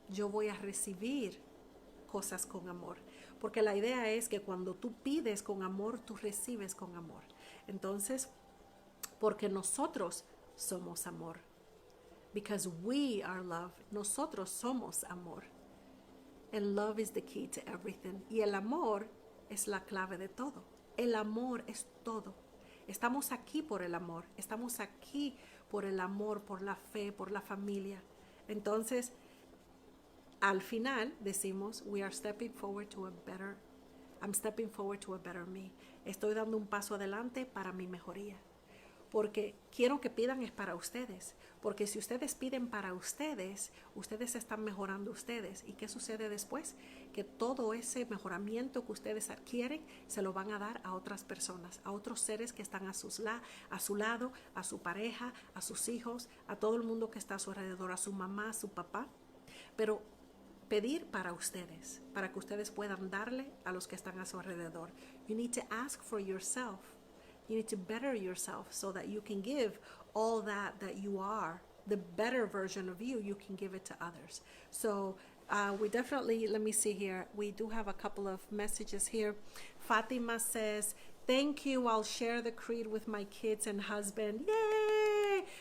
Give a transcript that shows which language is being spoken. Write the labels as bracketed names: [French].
[Spanish] Yo voy a recibir cosas con amor, porque la idea es que cuando tú pides con amor, tú recibes con amor. Entonces, porque nosotros somos amor. [English] Because we are love. [Spanish] Nosotros somos amor. [English] And love is the key to everything. [Spanish] Y el amor es la clave de todo. El amor es todo. Estamos aquí por el amor. Estamos aquí por el amor, por la fe, por la familia. Entonces, al final decimos, [English] we are stepping forward to a better, I'm stepping forward to a better me. [Spanish] Estoy dando un paso adelante para mi mejoría. porque quiero que pidan es para ustedes, porque si ustedes piden para ustedes, ustedes están mejorando ustedes. ¿Y qué sucede después? Que todo ese mejoramiento que ustedes adquieren se lo van a dar a otras personas, a otros seres que están a su lado, a su pareja, a sus hijos, a todo el mundo que está a su alrededor, a su mamá, a su papá. Pero pedir para ustedes, para que ustedes puedan darle a los que están a su alrededor. [English] You need to ask for yourself. You need to better yourself so that you can give all that you are, the better version of you, you can give it to others. So we definitely, let me see here, we do have a couple of messages here. Fatima says, thank you, I'll share the creed with my kids and husband. Yay!